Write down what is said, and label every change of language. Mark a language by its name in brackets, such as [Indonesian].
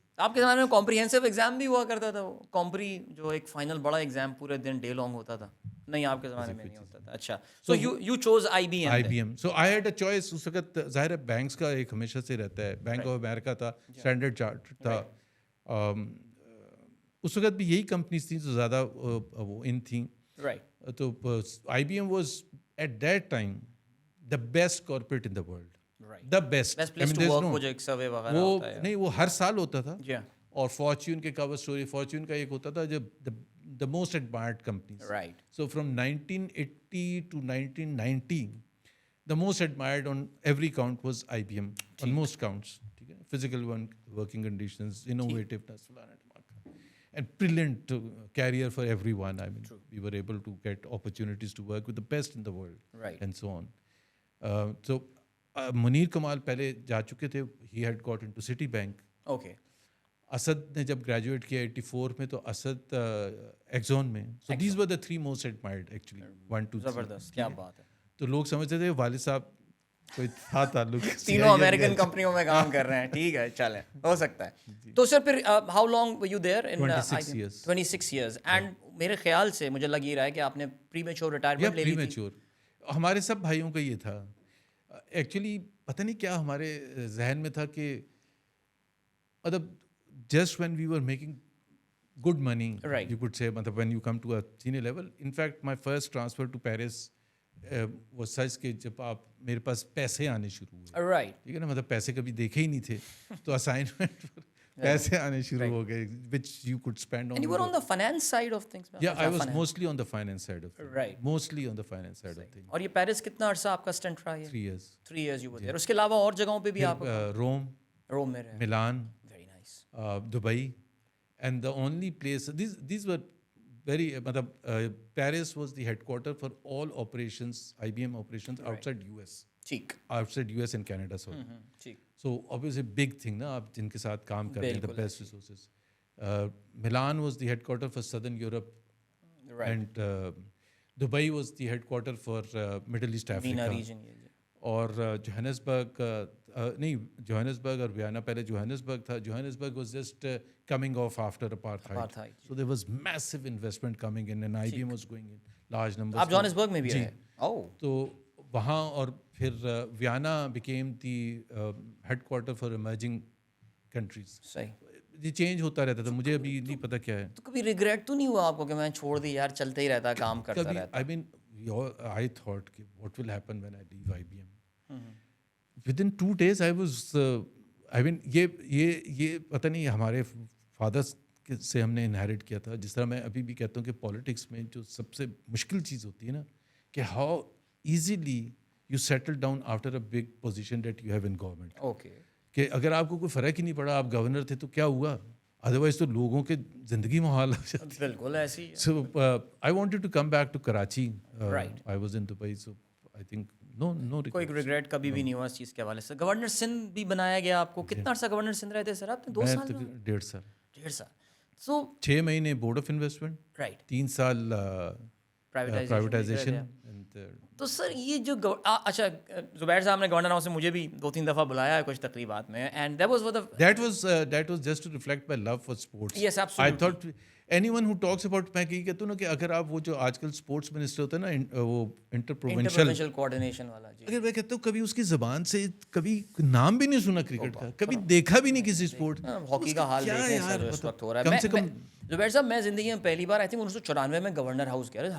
[Urdu] آپ کے زمانے میں کمپریہنسو ایگزام بھی ہوا کرتا تھا, وہ کمپری جو ایک فائنل بڑا ایگزام پورے دن ڈے لانگ ہوتا تھا؟ نہیں آپ کے زمانے میں نہیں ہوتا تھا. [English] اچھا. So you choose I B M. So I had a choice. [Urdu] اس وقت ظاہر ہے بینکس کا ایک ہمیشہ سے رہتا ہے, بینک آف امریکہ تھا, اسٹینڈرڈ چارٹرڈ تھا, اس وقت بھی یہی کمپنیز تھیں جو زیادہ وہ ان تھیں. [English] تو I B M was at that time the best corporate in the world, the best. [Urdu] وہ نہیں, وہ ہر سال ہوتا تھا. اور فارچیون کے کور اسٹوری, فارچیون کا ایک ہوتا تھا جو [English] the most admired companies. Right. So from 1980 to 1990, the most admired on every count was IBM, on most counts. Physical working conditions, innovativeness, and brilliant career for everyone. I mean, we were able to get opportunities to work with the best in the world, and so on. So Munir Kamal [Urdu] pehle ja chuke the. [English] He had got into Citibank. Okay. [Urdu] Asad نے جب graduate کیا 84 میں, تو Asad Exxon میں. [English] So these were the 3 most admired actually 1 2 3. [Urdu] زبردست, کیا بات ہے. تو لوگ سمجھتے تھے والد صاحب کوئی تھا تعلق, تینوں امریکن کمپنیوں میں کام کر رہے ہیں. ٹھیک ہے, چلیں, ہو سکتا ہے. تو سر پھر [English] How long were you there? [Urdu] 26 years. And میرے خیال سے مجھے لگ یہ رہا ہے کہ آپ نے پری میچور ریٹائرمنٹ لے لی تھی. ہمارے سب بھائیوں کا یہ تھا ایکچولی. پتہ نہیں کیا ہمارے ذہن میں تھا کہ مطلب [English] Just when we were making good money, you could say, when you come to a senior level. In fact, my first transfer to Paris was such [Urdu] کہ جب آپ میرے پاس پیسے آنے شروع ہوئے, ٹھیک ہے نا, مطلب پیسے کبھی دیکھے ہی نہیں تھے تو اسائنمنٹ پیسے آنے شروع ہو گئے [English] which you could spend on. And you were on the finance side of things? Yeah, I was mostly on the finance side of things. Right. Mostly on the finance side of things. [Urdu] اور یہ Paris کتنا عرصہ آپ کا stunt رہا ہے؟ [English] 3 years. 3 years you were there. [Urdu] اس کے علاوہ اور جگہوں پہ بھی آپ؟ روم میں رہے. ملان. [English] Very nice. Dubai. And the only place, these were very, Paris was the headquarter for all operations, IBM operations outside US. Outside US and Canada, sorry. So obviously big thing, na, [Urdu] آپ جن کے ساتھ کام کر رہے ہیں, [English] the best resources. Milan was the headquarter for Southern Europe. And Dubai was the headquarter for Middle East Africa. MENA region. [Urdu] اور Johannesburg نہیں, Johannesburg اور ویانا, پہلے جوہانسبرگ تھا. [English] Johannesburg was just coming of after apartheid, so there was massive investment coming in and IBM was going in large number. [Urdu] آپ Johannesburg میں بھی رہے؟ تو وہاں, اور پھر [English] Vienna became the headquarter for emerging countries. [Urdu] یہ چینج ہوتا رہتا تھا, مجھے ابھی نہیں پتا کیا ہے. تو کبھی ریگریٹ تو نہیں ہوا آپ کو کہ میں چھوڑ دی یار, چلتے ہی رہتا, کام کرتا رہتا؟ [English] I mean, I thought what will happen when I leave IBM. Within 2 days I was [Urdu] یہ پتہ نہیں ہمارے فادرس سے ہم نے انہیریٹ کیا تھا. جس طرح میں ابھی بھی کہتا ہوں کہ پالیٹکس میں جو سب سے مشکل چیز ہوتی ہے نا, کہ [English] How easily you settle down after a big position that you have in government. [Urdu] Okay, کہ اگر آپ کو کوئی فرق ہی نہیں پڑا, آپ گورنر تھے تو کیا ہوا, ادروائز تو لوگوں کے زندگی محال ہو جاتی. بالکل ایسی. [English] So I wanted to come back to Karachi. I was in Dubai, so I think no [Urdu] کوئی ریگریٹ کبھی بھی نہیں ہوا اس چیز کے حوالے سے. گورنر سندھ بھی بنایا گیا آپ کو, کتنا عرصہ گورنر سندھ رہتے سر آپ؟ 2 سال 1.5 سال. 1.5 سال. سو 6 مہینے بورڈ آف انویسٹمنٹ, 3 سال پرائیویٹائزیشن. تو سر یہ جو اچھا, زبیر صاحب نے گورنر ہاؤس سے مجھے بھی 2-3 دفعہ بلایا ہے کچھ تقریبات میں, and [English] that was just to reflect my love for sports. Yes, absolutely. I thought anyone who talks about, [Urdu] میں یہی کہتا ہوں نا کہ اگر آپ وہ جو آج کل اسپورٹس منسٹر ہوتا ہے نا, وہ انٹر پروونشل کوآرڈینیشن والا, اگر میں کہتا ہوں کبھی اس کی زبان سے کبھی نام بھی نہیں سنا کرکٹ کا, کبھی دیکھا بھی نہیں کسی اسپورٹ. ہاکی کا حال دیکھیں سر جو اس وقت ہو رہا ہے. کم سے کم زبیر صاحب, میں زندگی میں پہلی بار [English] I think [Urdu] 1994 میں گورنر ہاؤس گیا.